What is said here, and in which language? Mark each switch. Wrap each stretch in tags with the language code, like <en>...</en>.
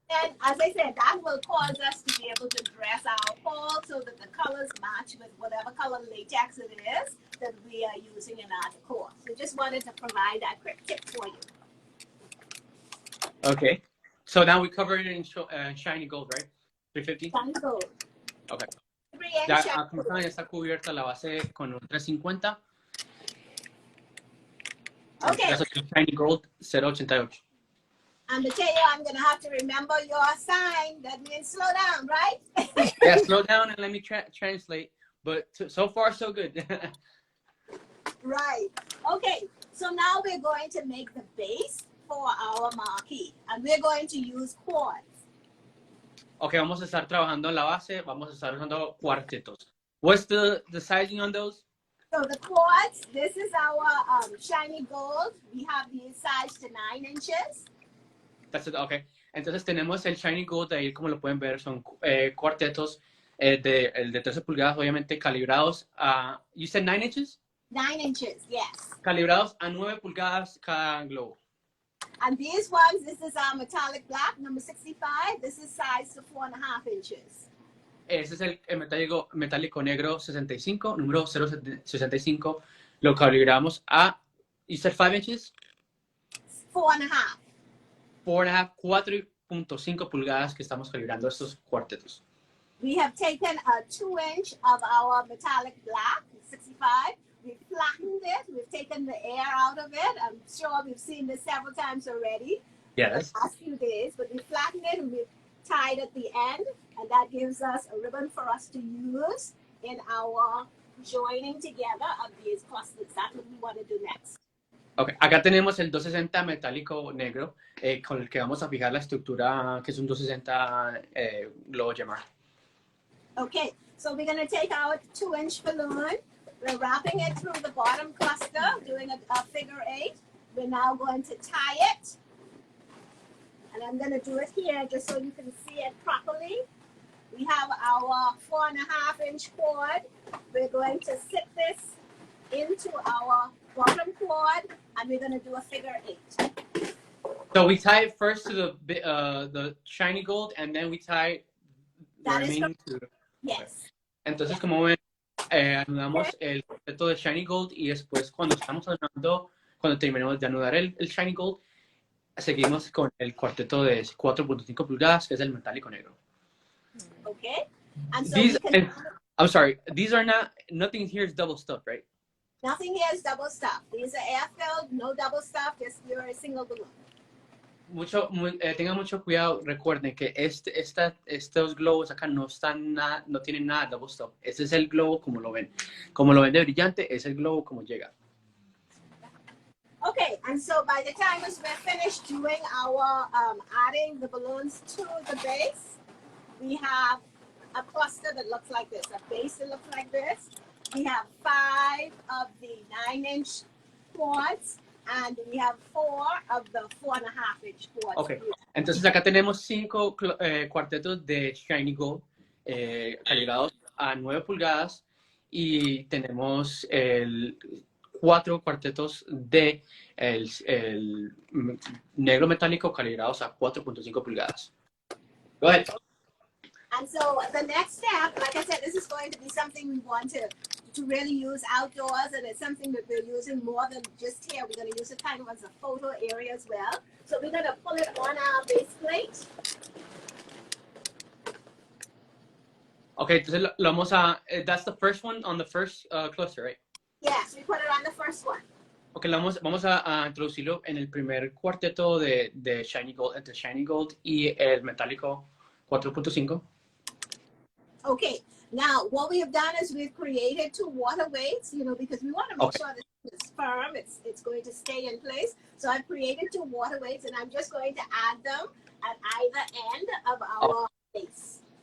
<en>And as I said, that will cause us to be able to dress our pole so that the colors match with whatever color latex it is that we are using in our decor. So just wanted to provide that quick tip for you. Okay. So now we covered it in shiny gold, right? 350? Shiny gold. Okay. 3-inch</en> <es>Ya, shiny como saben, ya está cubierta la base con un 350.</es> <en>Okay. That's a shiny gold 088. And to tell you, I'm going to have to remember your sign. That means slow down, right? Yeah, slow down and let me translate. But so far, so good. Right. Okay. So now we're going to make the base for our marquee. And we're going to use quartz.</en> <es>Okay, vamos a estar trabajando en la base. Vamos a estar usando cuartetos.</es> <en>What's the sizing on those? So the quartz, this is our shiny gold. We have these sized to 9 inches. That's it, okay.</en> <es>Entonces tenemos el shiny gold ahí, como lo pueden ver, son cuartetos el de 13 pulgadas, obviamente calibrados a,</es> <en>you said 9 inches? 9 inches, yes.</en> <es>Calibrados a 9 pulgadas cada globo.</es> <en>And these ones, this is our metallic black, number 65. This is size to 4.5 inches.</en> <es>Ese es el metálico negro 65, número 065. Lo calibramos a,</es> <en>you said 5 inches? 4.5.</en> <es>4.5, 4.5 pulgadas que estamos calibrando estos cuartetos.</es> <en>We have taken a 2-inch of our metallic black, 65. We've flattened it. We've taken the air out of it. I'm sure we've seen this several times already. Yes. The last few days, but we flattened it and we've tied at the end, and that gives us a ribbon for us to use in our joining together of these clusters. That's what we want to do next. Okay.</en> <es>Acá tenemos el 260 metálico negro con el que vamos a fijar la estructura que es un 260 globo gemar.</es> <en>Okay, so we're going to take our 2-inch balloon. We're wrapping it through the bottom cluster, doing a figure 8. We're now going to tie it. And I'm going to do it here just so you can see it properly. We have our 4.5-inch cord. We're going to sit this into our bottom cord, and we're going to do a figure 8. So we tie it first to the shiny gold, and then we tie the remaining to... Yes.</en> <es>Entonces, yes. Como ven, anudamos el cuarteto de shiny gold y después cuando estamos anudando, cuando terminemos de anudar el shiny gold, seguimos con el cuarteto de 4.5 pulgadas, que es el metálico negro.</es> <en>Okay. And so I'm sorry, these are not, nothing here is double stuffed, right? Nothing here is double stuffed. These are air-filled, no double stuffed, just you're a single balloon.</en> <es>Tengan mucho cuidado, recuerden que estos globos acá no tienen nada de double stuff. Ese es el globo como lo ven. Como lo ven de brillante, es el globo como llega.</es> <en>Okay, and so by the time we're finished doing our adding the balloons to the base, we have a cluster that looks like this, a base that looks like this. We have 5 of the 9-inch cords, and we have 4 of the 4.5-inch cords.</en> <es>Okay, entonces acá tenemos 5 cuartetos de shiny gold calibrados a 9 pulgadas y tenemos 4 cuartetos de el negro metálico calibrados a 4.5 pulgadas.</es> <en>Go ahead. And so the next step, like I said, this is going to be something we want to really use outdoors, and it's something that we're using more than just here. We're going to use it kind of as a photo area as well. So we're going to pull it on our base plate.</en> <es>Okay, entonces lo vamos a,</es> <en>that's the first one on the first cluster, right? Yes, we put it on the first one.</en> <es>Okay, vamos a introducirlo en el primer cuarteto de shiny gold, entre shiny gold y el metálico 4.5.</es> <en>Okay, now what we have done is we've created 2 water weights, because we want to make sure that it's firm, it's going to stay in place. So I've created 2 water weights, and I'm just going to add them at either end of our base.</en>